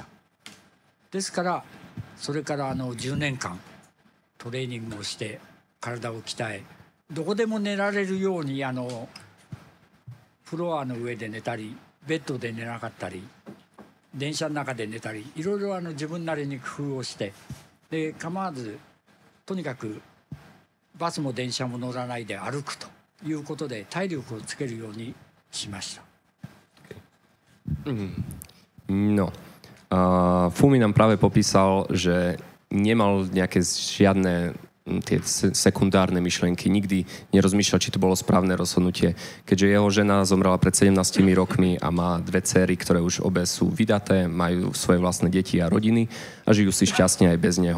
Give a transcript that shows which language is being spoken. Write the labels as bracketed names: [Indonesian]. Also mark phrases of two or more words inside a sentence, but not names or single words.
[Japanese] ですからそれから10年間トレーニングをして体を鍛え、どこでも寝られるようにフロアの上で寝たり、ベッドで寝なかったり、電車の中で寝たり、いろいろ自分なりに工夫をして、で構わずとにかくバスも電車も乗らないで歩くということで体力をつけるようにしmaした。 [Slovak] No. Fumi nám práve popísal, že nemal nejaké žiadne tie sekundárne myšlienky, nikdy nerozmýšľal, či to bolo správne rozhodnutie, keďže jeho žena zomrela pred 17 rokmi a má dve dcéry, ktoré už obe sú vydaté, majú svoje vlastné deti a rodiny a žijú si šťastne aj bez neho.